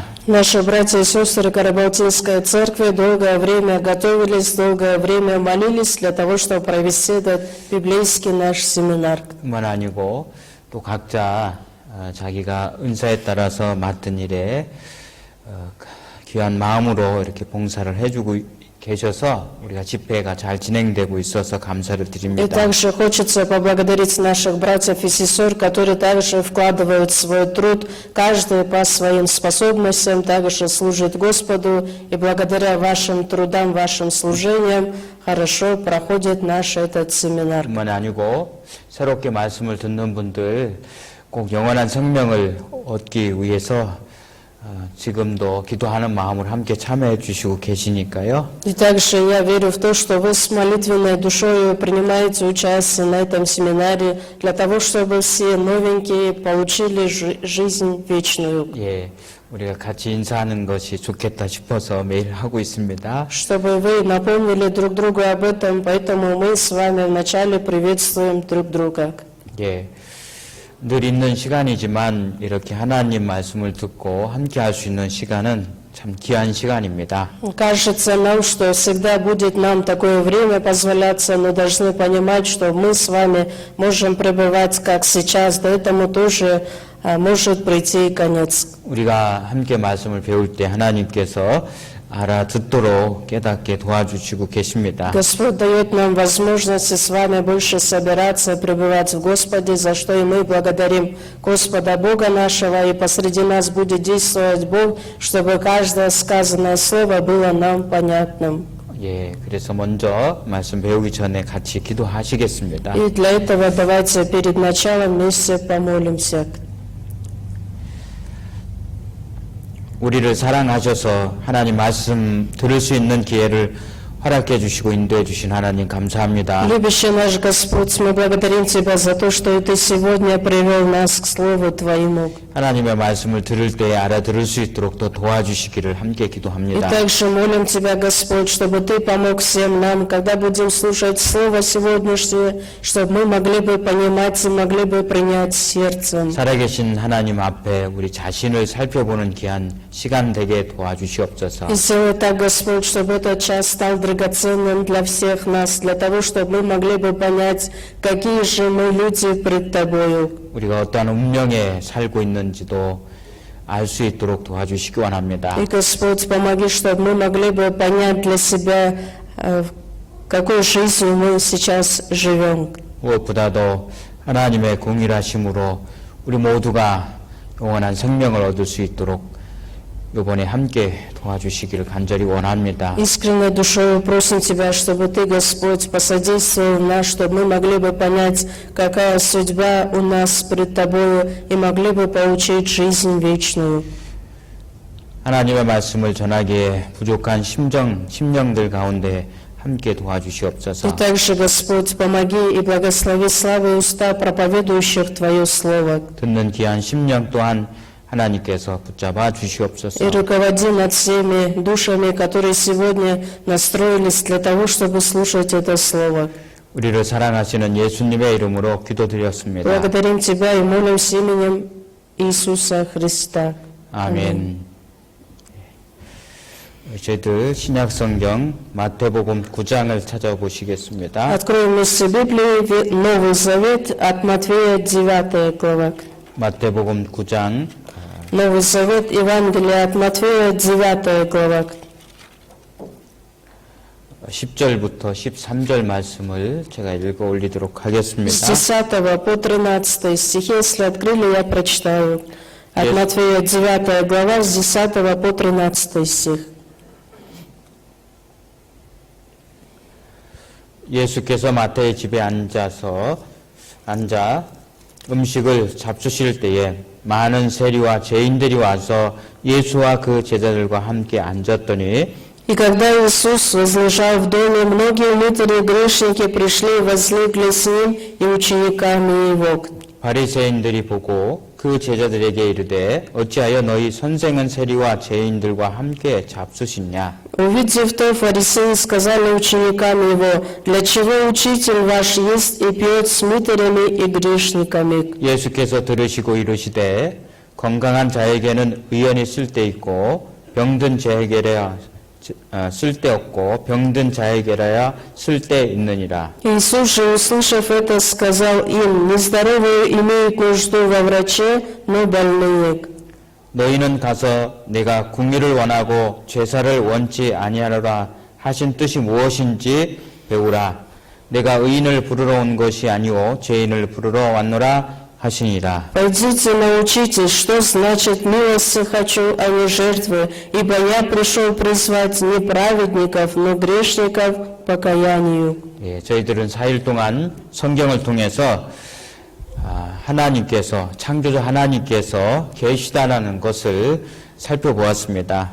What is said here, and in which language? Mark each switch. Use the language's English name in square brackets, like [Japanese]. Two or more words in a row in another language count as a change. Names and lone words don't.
[Russian] Наши братья и сестры Карабалтинской церкви долгое время готовились, долгое время молились для того, чтобы провести этот библейский наш семинар. [Korean] 뿐만 아니고 또 각자 자기가 은사에 따라서 맡은 일에 귀한 마음으로 이렇게 봉사를 해주고 계셔서 우리가 집회가 잘 진행되고 있어서 감사를 [Russian] И [Korean] 드립니다. [Russian] также хочется поблагодарить наших братьев и сестер, которые также вкладывают свой труд, каждый по своим способностям, также служит Господу, и благодаря вашим трудам, вашим служениям хорошо проходит наш этот семинар. [Korean] 뿐만 아니고 새롭게 말씀을 듣는 분들 꼭 영원한 생명을 얻기 위해서 지금도 기도하는 마음으로 함께 참여해 주시고 계시니까요. [Russian] И также я верю в то, что вы с молитвенной душой принимаете участие на этом семинаре для того, чтобы все новенькие получили жизнь вечную. [Korean] 예, 우리가 같이 인사하는 것이 좋겠다 싶어서 매일 하고 있습니다. [Russian] Чтобы вы напомнили друг другу об этом, поэтому мы с вами вначале приветствуем друг друга. [Korean] 예, 늘 있는 시간이지만 이렇게 하나님 말씀을 듣고 함께 할 수 있는 시간은 참 귀한 시간입니다. [Russian] Кажется нам, что всегда будет нам такое время позволяться, но должны понимать, что мы с вами можем пребывать, как сейчас, до этому тоже может прийти и конец. [Korean] 우리가 함께 말씀을 배울 때 하나님께서 알아듣도록 깨닫게 도와주시고 계십니다. [Russian] Господь дает нам возможность с вами больше собираться, пребывать в Господе, за что и мы благодарим Господа Бога нашего, и посреди нас будет действовать Бог, чтобы каждое сказанное слово было нам понятным. [Korean] 예, 그래서 먼저 말씀 배우기 전에 같이 기도하시겠습니다. [Russian] И для этого давайте перед началом вместе помолимся. [Korean] 우리를 사랑하셔서 하나님 말씀 들을 수 있는 기회를 허락해 주시고 인도해 주신 하나님 감사합니다. [Russian] Любящий наш Господь, мы благодарим Тебя за то, что Ты сегодня привел нас к Слову Твоему. [Korean] 하나님의 말씀을 들을 때 알아들을 수 있도록 더 도와주시기를 함께 [Russian] И [Korean] 기도합니다. [Russian] также молим Тебя, Господь, чтобы Ты помог всем нам, когда будем слушать Слово сегодняшнее, чтобы мы могли бы понимать и могли бы принять сердцем. [Korean] 살아계신 하나님 앞에 우리 자신을 살펴보는 귀한 시간 되게 도와주시옵소서. [Russian] И сделай так, Господь, чтобы этот час стал драгоценным для всех нас, для того, чтобы мы могли бы понять, какие же мы люди пред Тобою. [Korean] 우리가 어떠한 운명에 살고 있는지도 알 수 있도록 도와주시기 원합니다. [Russian] И, Господь, помоги, чтобы мы могли бы понять для себя, какой жизнью мы сейчас живем. [Korean] 무엇보다도 하나님의 공일하심으로 우리 모두가 영원한 생명을 얻을 수 있도록 이번에 함께 도와주시기를 간절히 원합니다. [Russian] Искренней душой просим Тебя, чтобы Ты, Господь, посодействовал нас, чтобы мы могли бы понять, какая судьба у нас пред Тобою, и могли бы получить жизнь вечную. [Korean] 하나님의 말씀을 전하기에 부족한 심령들 가운데 함께 도와주시옵소서. [Russian] И также, Господь, помоги и благослови славы уста проповедующих Твое Слово. [Korean] 듣는 귀한 심령 또한 하나님께서 붙잡아 주시옵소서. [Russian] И руководи над всеми душами, которые сегодня настроились для того, чтобы слушать это Слово. [Korean] 우리를 사랑하시는 예수님의 이름으로 기도드렸습니다. [Russian] Благодарим Тебя и молимся именем Иисуса Христа. [Korean] 아멘. 저희들 신약성경 마태복음 9장을 찾아보시겠습니다. [Russian] Откроем вместе Библию, Новый Завет от Матфея, 9 глава. [Korean] 마태복음 9장 [Russian] Новый Завет, Евангелие от Матфея, 9 глава. [Korean] 10절부터 13절 말씀을 제가 읽어 올리도록 [Russian] С [Korean] 하겠습니다. [Russian] 10 по 13 стихи, если открыли, я прочитаю. От Есть. Матфея, 9 глава, с 10 по 13 стих. [Korean] 예수께서 마태의 집에 앉아 음식을 잡수실 때에 많은 세리와 죄인들이 와서 예수와 그 제자들과 함께 앉았더니 [Russian] И когда Иисус возлежал в доме, многие мытари и грешники пришли и возлегли с Ним и учениками Его. [Korean] 바리새인들이 보고 그 제자들에게 이르되 어찌하여 너희 선생은 세리와 죄인들과 함께 잡수시냐. [Russian] Увидев то, фарисеи сказали ученикам Его, «Для чего учитель ваш ест и пьет с мытарями и грешниками?» [Korean] 예수께서 들으시고 이르시되 건강한 자에게는 의원이 쓸데있고 병든 자에게야 쓸데없고 병든 자에게라야 쓸데있느니라. [Russian] Иисус же, услышав это, сказал им, «Нездоровые имеют нужду во враче, но больные. [Korean] 너희는 가서 내가 궁유를 원하고 죄사를 원치 아니하노라 하신 뜻이 무엇인지 배우라. 내가 의인을 부르러 온 것이 아니오 죄인을 부르러 왔노라 하시니라. [Russian] Пойдите, научитесь, что значит милости хочу, а не жертвы, ибо я пришел призвать не праведников, но грешников к покаянию. [Korean] 예, 저희들은 4일 동안 성경을 통해서 하나님께서 창조주 하나님께서 계시다라는 것을 살펴보았습니다.